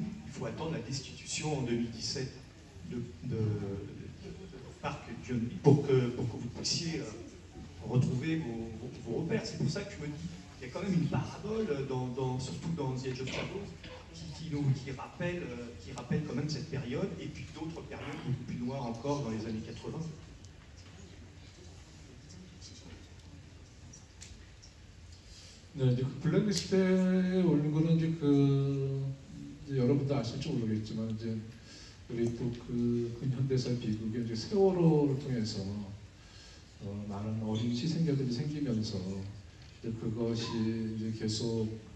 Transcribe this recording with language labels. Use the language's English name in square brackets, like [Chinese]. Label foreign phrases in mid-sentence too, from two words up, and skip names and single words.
[French] Il faut attendre la destitution en 2017 de Park Geun-hye pour que vous puissiez retrouver vos repères. C'est pour ça que je me dis, il y a quand même une parabole, surtout dans The Edge of Shadows, qui rappelle quand même cette période, et puis d'autres périodes beaucoup plus noires encore dans les années 80. [Korean] 네, 이제 그 블랙리스트에 올린 거는 이제 여러분도 아실지 모르겠지만 이제 우리 또 그 근현대사의 비극의 이제 세월호를 통해서 많은 어린 희생자들이 생기면서 이제 그것이 이제 계속